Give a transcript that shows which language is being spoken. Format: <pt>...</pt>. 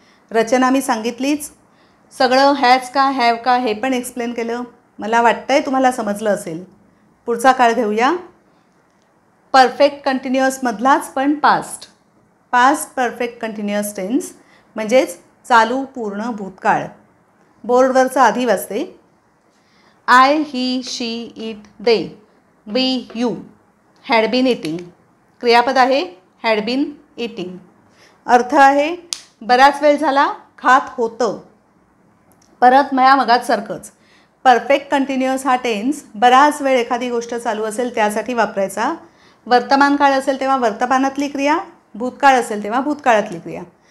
<mr>रचना मी सांगितलीच. सगळं हॅज का हॅव का हे पण एक्सप्लेन केलं. मला वाटतं आहे तुम्हाला समजलं असेल. पुढचा काळ घेऊया. परफेक्ट कंटिन्युअसमधलाच पण past. Past perfect continuous tense म्हणजेच चालू पूर्ण भूतकाळ. बोर्डवरचं आधी वाचते.</mr> <en>I he she it they we you had been eating.</en> <mr>क्रियापद आहे</mr> <en>Had been eating.</en> <mr>अर्थ आहे बराच वेळ झाला खात होतं. परत मगाच सारखंच. परफेक्ट कंटिन्युअस हा टेन्स बराच वेळ एखादी गोष्ट चालू असेल त्यासाठी वापरायचा. वर्तमान काळ असेल तेव्हा वर्तमानातली क्रिया, भूतकाळ असेल तेव्हा भूतकाळातली क्रिया.</mr>